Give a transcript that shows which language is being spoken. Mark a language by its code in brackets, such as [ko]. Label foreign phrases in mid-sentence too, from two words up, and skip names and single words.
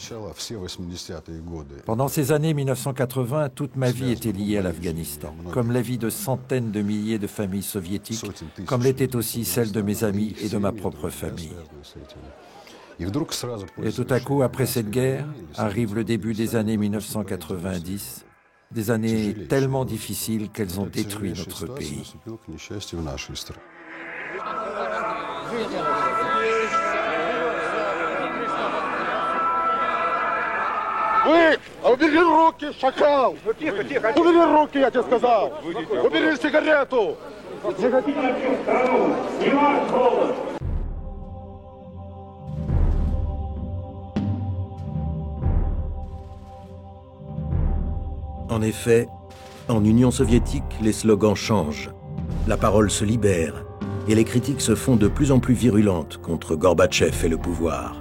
[fr] Pendant ces années 1980, toute ma vie était liée à l'Afghanistan, comme la vie de centaines de milliers de familles soviétiques, comme l'était aussi celle de mes amis et de ma propre famille. Et tout à coup, après cette guerre, arrive le début des années 1990, des années tellement difficiles qu'elles ont détruit notre pays. [ru] Вы! Убери руки, шакал! Тихо, тихо! Убери руки, я тебе сказал! Убери сигарету! [fr] En effet, en Union soviétique, les slogans changent. La parole se libère et les critiques se font de plus en plus virulentes contre Gorbatchev et le pouvoir.